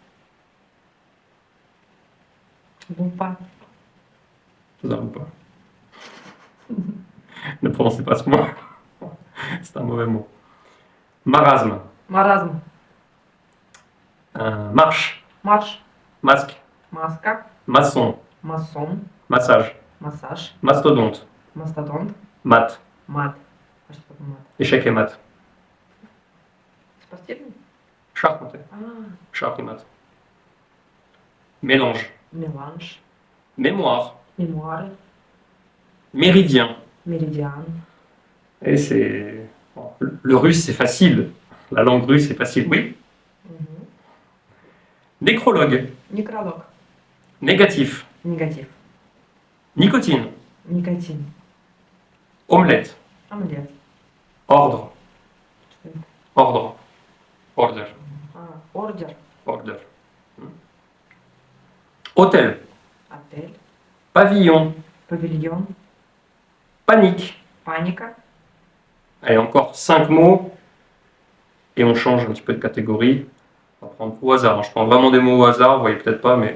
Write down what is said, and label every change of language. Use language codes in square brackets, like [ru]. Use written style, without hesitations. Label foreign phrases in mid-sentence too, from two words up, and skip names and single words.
[ru] Лупа. [fr] Ça ou pas. Ne prononcez pas ce mot. C'est un mauvais mot. Marasme. [ru] Маразм. [fr] Marche. [ru] Марш. [fr] Masque. [ru] Маска. [fr] Maçon. [ru] Масон. [fr] Massage. [ru] Массаж. [fr] Mastodonte. [ru] Мастодонт. [fr] Mat. [ru] Мат. А что такое мат? [fr] Échec et mat. [ru] Спортивный? [fr] Charpentier. [ru] А, [fr] Char et mat. Mélange. [ru] меланж. [fr] Mémoire. [ru] Мемуары. [fr] Méridien. [ru] Меридиан. [fr] Et c'est. Bon, le russe, c'est facile. La langue russe, c'est facile. Oui. Мгм. Nécrologue. [ru] Некролог. [fr] Négatif. [ru] Негатив. [fr] Nicotine. [ru] Никотин. [fr] Omelette. [ru] Омлет. [fr] Ordre. [ru] Что это? [fr] Ordre. [en] Order. [ru] Ордер. [en] Order. [fr] Hôtel. [ru] Отель. [fr] Pavillon. [ru] Павильон. [fr] Panique. [ru] Паника. [fr] Allez, encore 5 mots. Et on change un petit peu de catégorie. On va prendre au hasard. Je prends vraiment des mots au hasard, vous voyez peut-être pas, mais.